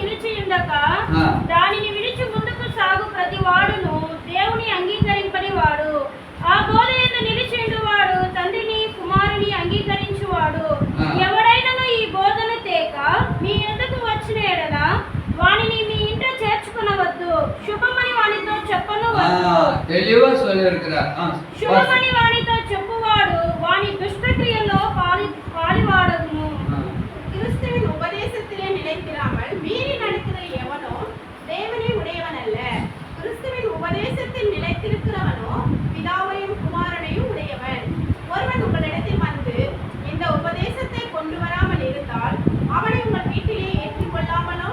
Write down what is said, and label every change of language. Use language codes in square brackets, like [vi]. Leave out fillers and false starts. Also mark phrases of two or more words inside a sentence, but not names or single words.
[te] దానిని విడిచి ముందుకు సాగు ప్రతి వాడును దేవుని అంగీకరింపని వాడు, ఆ బోధ యందు నిలిచిండు వాడు తండ్రిని కుమారుని అంగీకరించువాడు. ఎవడైనను ఈ బోధను తేక మీ యొద్దకు వచ్చిన ఎడల వానిని మీ ఇంట చేర్చుకొనవద్దు, శుభమని వానితో చెప్పనవద్దు. [ta] தெளிவா சொல்லியிருக்கிறார். [te] శుభమని వానితో చెప్పువాడు వాని దుష్టక్రియల్లో పాలివాడగును. [ta] கிறிஸ்துவின் உபதேசத்திலே நிலைத்திராமல் மீறி நடக்கிற எவனோ தேவனை உடையவன் அல்ல. கிறிஸ்துவின் உபதேசத்தில் நிலைத்திருக்கிறவனோ பிதாவையும் குமாரனையும் உடையவன். ஒருவன் உங்களிடத்தில் வந்து இந்த உபதேசத்தை கொண்டு வராமல் இருந்தால் அவனை உங்கள் வீட்டிலே ஏற்றுக்கொள்ளாமலும்